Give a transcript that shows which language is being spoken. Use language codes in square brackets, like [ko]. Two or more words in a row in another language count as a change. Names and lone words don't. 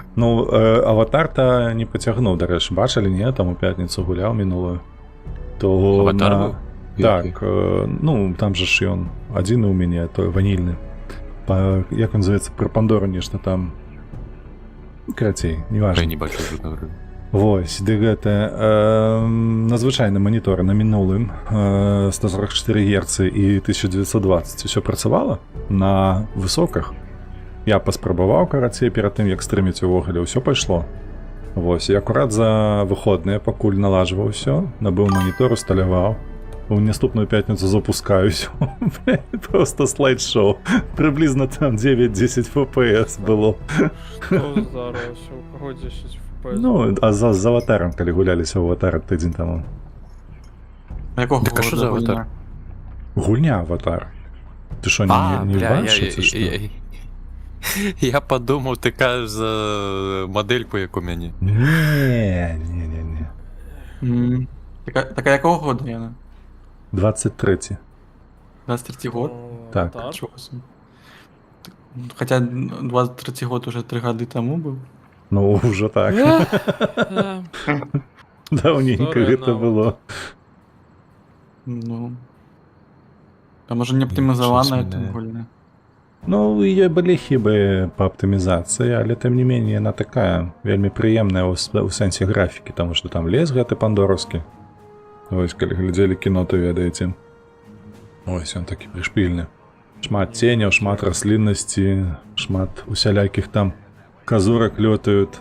[uk] Ну, аватар-то не потягнув, до речі, бачили, ні? Там у п'ятницю гуляв минулую. То Аватар на... був? Так, ну, там же ж он один у мене, то ванільний. Як він називається, про Пандору нечто там. Короче, Я неважно. не бачу жодного. [be] Вось, ды гэта надзвычайны манітор на мінулым 144 Гц і 1920 усё працавала на высоках. Я паспрабаваў, карацей, перад тым як стрыміць увогуле ўсё пайшло. Вось, і акурат за выходныя, пакуль налажваў усё, набыў манітор, усталяваў. У наступную пятніцу запускаюсь. [uk] Просто слайд-шоу. Приблизно там 9-10 FPS было. [be] Што зараз? У каго 10 FPS? Ну, а з аватаром, калі гуляліся ў аватар тыдзень таму. [uk] А якого Так а що за года аватар? [be] гульня? [uk] Гульня аватар. Ты що, не бачиш, це що? Я подумав, ти кажеш за модельку, як у мене. Не. [be] Так а якого года яна? [uk] 23. 23 год? Так. Чого собі? [ru] Хотя 23 год уже 3 года тому был. Ну, уже так. Давненько [uk] Історія [be] гэта [uk] нова. [ru] было. Ну. А може не оптимизована [uk] Щось [ru] эта [uk] мене- [be] гульня? Ну, є былі хібы па аптымізацыі, але тым не менее яна такая вельмі прыемная ў сэнсе графікі, таму што там лес гэты пандораўскі. Вось, калі глядзелі кіно, то ведаеце. Ось, ён такі прышпільны. Шмат ценяў, шмат расліннасці, шмат усялякіх там казурак лётаюць.